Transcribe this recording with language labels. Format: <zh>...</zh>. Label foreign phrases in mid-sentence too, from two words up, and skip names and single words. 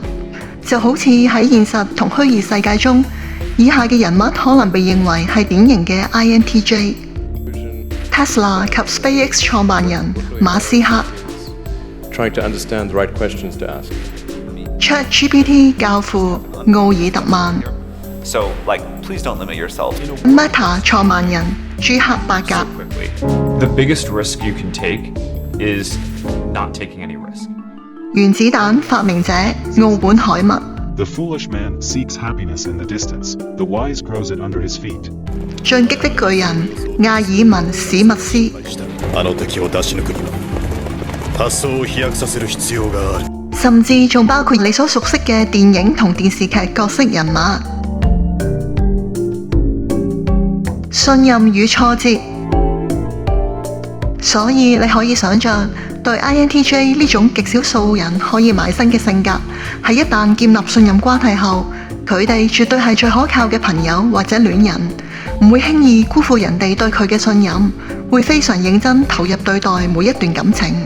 <yue>就好似喺現實同虛擬世界中，以下嘅人物可能被認為係典型嘅 INTJ： Tesla 及 SpaceX 創辦人馬斯克， ChatGPT 教父奧爾特曼，</yue> <en>please don't limit yourself.</en> <yue>Meta 創辦人朱克伯格。</yue> <en>The biggest risk you can take is not taking any risk.</en> <yue>原子彈發明者奧本海默，</yue> <en>The foolish man seeks happiness in the distance, the wise grows it under his feet.</en> <yue>進擊的巨人亞爾文史密斯，</yue> <ja>あの敵を出し抜くには発想を飛躍させる必要がある。</ja> <yue>甚至仲包括你所熟悉嘅電影同電視劇角色人物。信任與挫折，所以你可以想像，對 INTJ 呢種極少數人可以埋身嘅性格，喺一旦建立信任關係後，佢哋絕對係最可靠嘅朋友或者戀人，唔會輕易辜負人哋對佢嘅信任，會非常認真投入對待每一段感情。</yue>